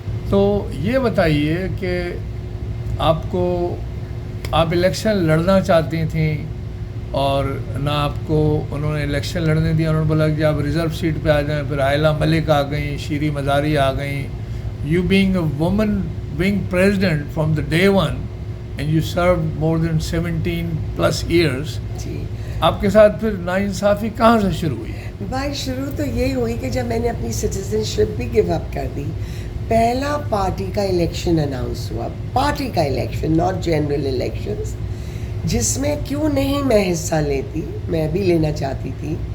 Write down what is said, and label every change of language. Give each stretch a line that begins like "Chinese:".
Urdu: تو یہ بتائیے کہ آپ الیکشن لڑنا چاہتی تھیں اور نہ آپ کو انہوں نے الیکشن لڑنے دیا. انہوں نے بولا کہ آپ ریزرو سیٹ پہ آ جائیں. پھر عائلہ ملک آ گئیں, شیری مزاری آ گئیں.
English: You being a woman being president from the day one and you serve more than 17+ years.
Urdu: جی آپ کے ساتھ پھر ناانصافی کہاں سے شروع ہوئی؟ بھائی شروع تو یہی ہوئی کہ جب میں نے اپنی سٹیزن شپ بھی گیو اپ کر دی. پہلا پارٹی کا الیکشن اناؤنس ہوا, پارٹی کا الیکشن
English: not general elections,
Urdu: جس میں کیوں نہیں میں حصہ لیتی, میں بھی لینا چاہتی تھی.